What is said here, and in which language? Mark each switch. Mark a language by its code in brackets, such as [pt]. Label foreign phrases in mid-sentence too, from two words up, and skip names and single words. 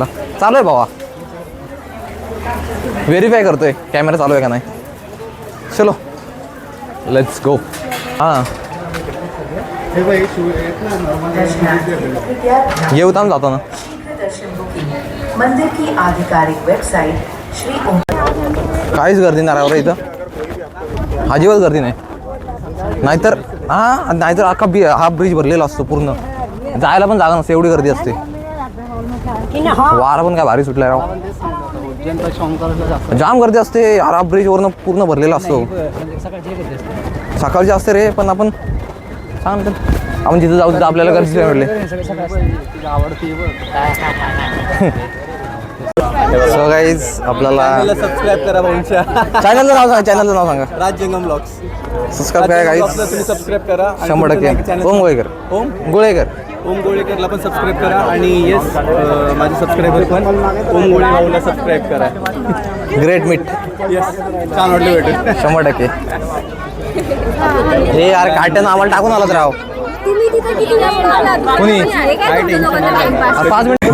[mr] चालू आहे भावा, व्हेरीफाय करतोय कॅमेरा चालू आहे का नाही. चलो [en] let's go. [mr] हां येऊ थांब जातो ना. [hi] मंदिर की आधिकारिक वेबसाइट श्री ओम. [mr] काहीच गर्दी नाही राव इथं, अजिबात गर्दी नाही. नाहीतर अख्खा हा ब्रिज भरलेला असतो पूर्ण, जायला पण जागा नसते, एवढी गर्दी असते. वारा पण काय भारी सुटलाय राव, जाम गर्दी असते. हा ब्रिजवरनं पूर्ण भरलेला असतो. सकाळची असते रे, पण आपण जिथं जाऊ तिथं आपल्याला गर्दी भेटले. [en] so guys [mr] आपल्याला सबस्क्राईब करा भाऊंच्या चॅनलचं नाव सांगा. राजजंगम ब्लॉग्स सबस्क्राईब करा गाईज. तुम्ही सबस्क्राईब करा. 100%. ओम गोळेकर. ओम गोळेकरला पण सबस्क्राईब करा. आणि येस माझे सबस्क्रायबर पण ओम गोळे भाऊला सबस्क्राईब करा. [en] great meet. [mr] येस छान वाटलं भेटून. 100%. हे यार काट्यानं आम्हाला टाकून आलात राव. कोणी 5 मिनिट.